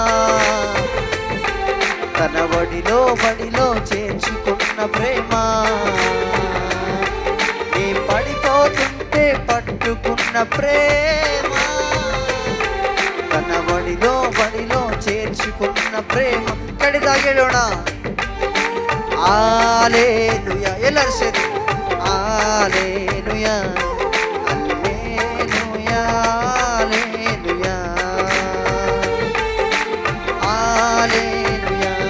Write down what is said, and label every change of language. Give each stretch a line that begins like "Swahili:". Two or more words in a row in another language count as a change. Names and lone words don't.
Telugu: తన బడిలో చేర్చుకున్న ప్రేమ నీ పడిపోతుంటే పట్టుకున్న ప్రేమ తన బడిలో చేర్చుకున్న ప్రేమ ಕಡಿದಾಗೇಳೋಣ
Kannada: ಆಲೇಲುಯ ಎಲ್ಲರೂ ಸೇರಿ ಆಲೇಲುಯ ಅಲ್ಲೇಲುಯ ಆಲೇಲುಯ ಆಲೇಲುಯ